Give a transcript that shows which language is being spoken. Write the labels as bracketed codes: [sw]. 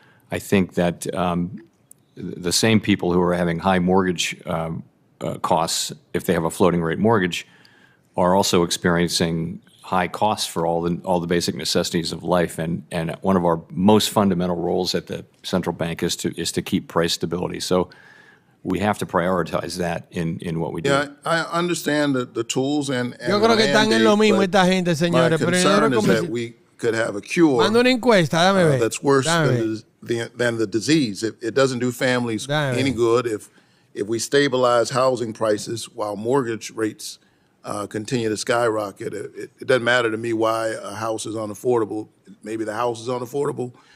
[en] I think that the same people who are having high mortgage costs, if they have a floating rate mortgage, are also experiencing high costs for all the basic necessities of life. And one of our most fundamental roles at the central bank is to keep price stability. So we have to prioritize that in what we do. Yeah, I understand the tools and [es] yo creo que están en lo mismo esta gente, señores. [en] My concern is that we could have a cure that's worse than the disease. It doesn't do families any good if we stabilize housing prices while mortgage rates continue to skyrocket. It doesn't matter to me why a house is unaffordable. Maybe the house is unaffordable.